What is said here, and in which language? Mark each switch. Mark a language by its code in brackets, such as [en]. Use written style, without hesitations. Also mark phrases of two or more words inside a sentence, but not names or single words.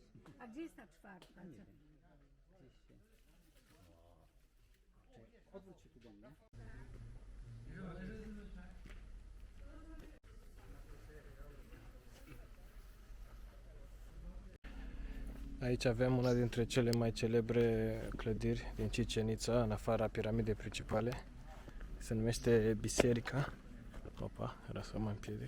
[pl] A gdzie jest ta czwarta? Odwróć się tu do mnie. [ro] Aici avem una dintre cele mai celebre clădiri din Cicenița, în afara piramidei principale. Se numește Biserica. Opa, era să mă împiedic.